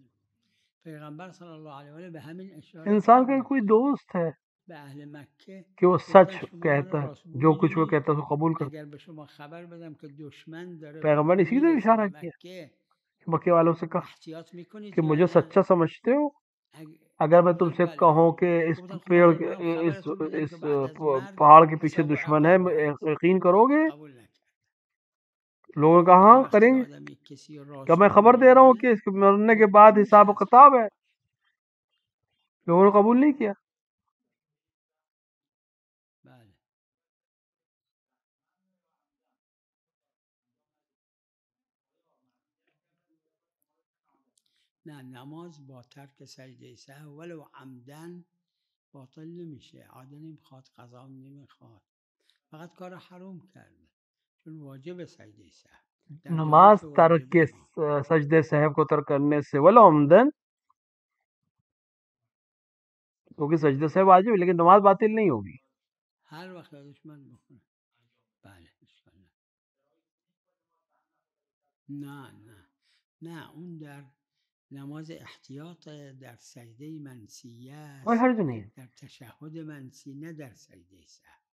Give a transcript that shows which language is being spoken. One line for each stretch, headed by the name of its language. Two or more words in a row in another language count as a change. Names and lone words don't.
Persian: پیغمبر
Arabic: صلی اللہ علیہ وآلہ
Persian: به همین اشاره
Urdu: انسان کا کوئی دوست ہے
Persian: به اهل مکه
Urdu: کہ وہ سچ کہتا ہے، جو کچھ وہ کہتا ہے اس کو قبول کرتا.
Persian: اگر به شما خبر بدم که دشمن داره،
Urdu: پیغمبر نے اسی طرح اشارہ کیا، مکے والوں سے کہا
Persian: احتیاط میکنید
Urdu: کہ مجھے سچا سمجھتے ہو، اگر میں تم سے کہوں کہ اس پیڑ اس پہاڑ کے پیچھے دشمن ہے، یقین کرو گے؟ لوگوں نے کہا ہاں کریں گے. کیا میں خبر دے رہا ہوں کہ اس کے مرنے کے بعد حساب و کتاب ہے؟ لوگوں نے قبول نہیں کیا.
Persian: نه نماز با ترک سجده سهو
Arabic: ولو عمدن
Persian: باطل نمیشه. عاده نمیخواد، قضا نمیخواد، فقط کار حرام کرده چون واجب سجده سهو. در جاهایی نماز که ترک واجبه
Urdu: سجدے سہو کو ترک کرنے سے
Arabic: ولا عمدن،
Urdu: کیونکہ سجدے سہو واجب ہے لیکن نماز باطل نہیں ہوگی.
Persian: هر وقت یادش من بکنه. بله اشکال نداره. نه اون در نماز احتیاط، در سجده منسیه
Urdu: کوئی
Persian: است،
Urdu: حرج نہیں ہے.
Persian: در تشهد منسی، نه در سجده سهو.